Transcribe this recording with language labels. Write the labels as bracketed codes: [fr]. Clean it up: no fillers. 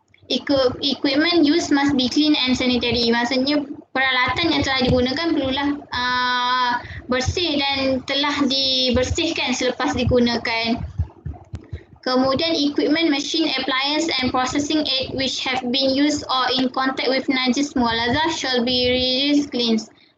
[en] Equipment used must be clean and sanitary. [ms] Maksudnya peralatan yang telah digunakan perlulah bersih dan telah dibersihkan selepas digunakan. Kemudian [en] equipment, machine, appliance and processing aid which have been used or in contact with najis mughallazah shall be reused cleansed.